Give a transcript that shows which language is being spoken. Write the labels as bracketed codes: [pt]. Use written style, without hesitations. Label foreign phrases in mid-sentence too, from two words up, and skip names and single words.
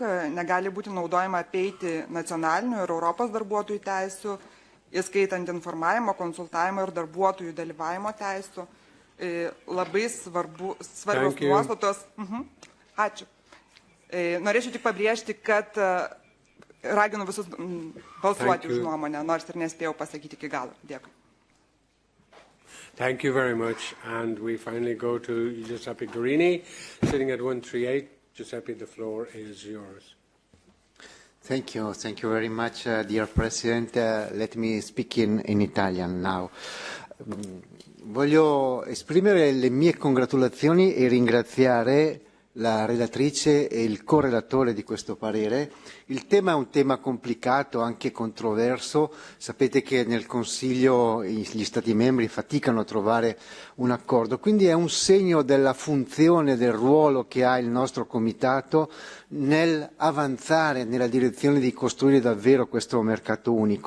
[lt] negali būti naudojama apeiti nacionalinių ir Europos darbuotojų teisių, įskaitant informavimo, konsultavimo ir darbuotojų dalyvavimo teisių. Labai svarbios nuostatos. Ačiū. Norėčiau tik pabrėžti, kad raginu visus balsuoti už nuomonę, nors ir nespėjau pasakyti iki galo. Dėkui. [en] Thank you very much. And we finally go to Giuseppe Guerini, sitting at 138. Giuseppe, the floor is yours. Thank you. Thank you very much, dear President. Let me speak in Italian now. [it] Voglio esprimere le mie congratulazioni e ringraziare la relatrice e il correlatore di questo parere. Il tema è un tema complicato, anche controverso. Sapete che nel Consiglio gli Stati membri faticano a trovare un accordo, quindi è un segno della funzione, del ruolo che ha il nostro Comitato nel avanzare nella direzione di costruire davvero questo mercato unico.